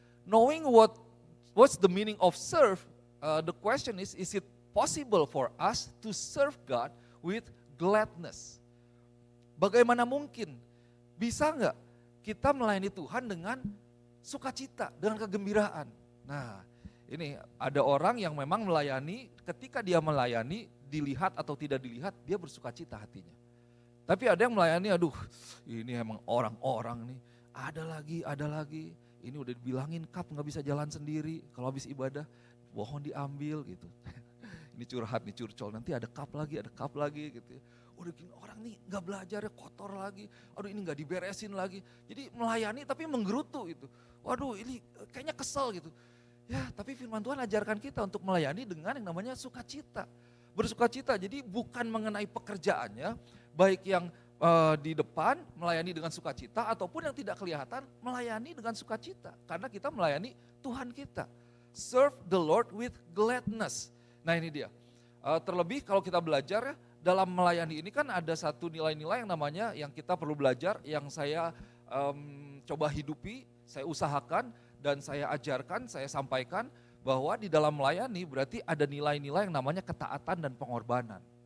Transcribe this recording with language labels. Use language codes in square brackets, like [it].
[en] Knowing what's the meaning of serve, the question is it possible for us to serve God with gladness? [id] Bagaimana mungkin, bisa nggak kita melayani Tuhan dengan sukacita, dengan kegembiraan. Nah ini ada orang yang memang melayani, ketika dia melayani, dilihat atau tidak dilihat, dia bersukacita hatinya. Tapi ada yang melayani, aduh ini emang orang-orang nih, ada lagi, ini udah dibilangin kap gak bisa jalan sendiri, kalau habis ibadah, pohon diambil gitu. Ini curhat, nih curcol, nanti ada kap lagi gitu ya. Udah gini orang nih gak belajar ya, kotor lagi, aduh ini gak diberesin lagi. Jadi melayani tapi menggerutu gitu. Waduh ini kayaknya kesel gitu. Ya tapi firman Tuhan ajarkan kita untuk melayani dengan yang namanya sukacita. Bersukacita, jadi bukan mengenai pekerjaannya, baik yang di depan melayani dengan sukacita ataupun yang tidak kelihatan melayani dengan sukacita. Karena kita melayani Tuhan kita. [en] Serve the Lord with gladness. [id] Nah ini dia, terlebih kalau kita belajar ya, dalam melayani ini kan ada satu nilai-nilai yang namanya yang kita perlu belajar, yang saya coba hidupi, saya usahakan dan saya ajarkan, saya sampaikan bahwa di dalam melayani berarti ada nilai-nilai yang namanya ketaatan dan pengorbanan.